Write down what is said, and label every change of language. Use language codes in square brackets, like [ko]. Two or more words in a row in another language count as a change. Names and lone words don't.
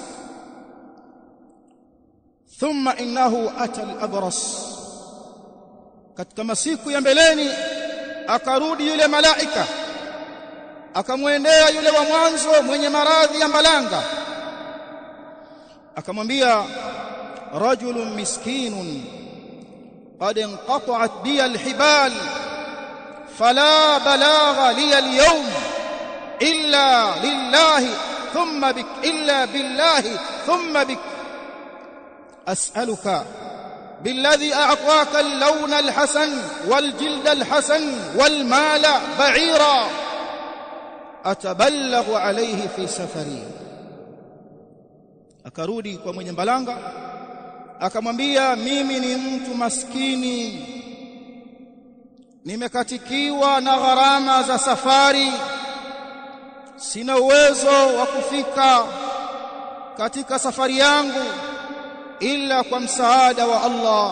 [ar] ثم إنه أتى الأبرص, [sw] katika masiku ya mbeleni akarudi yule malaika, akamwendea yule wa mwanzo mwenye maradhi ya mbalanga, akamwambia, rajulun [ar] مسكين قد انقطعت بي الحبال فلا بلاغ لي اليوم إلا لله ثم بك إلا بالله ثم بك أسألك بالذي أعطاك اللون الحسن والجلد الحسن والمال بعيرا أتبلغ عليه في سفري. [sw] Akarudi kwa mwenye mbalanga, akamwambia, mimi ni mtu maskini, nimekatikiwa na gharama za safari, sina uwezo wa kufika katika safari yangu ila kwa msaada wa Allah.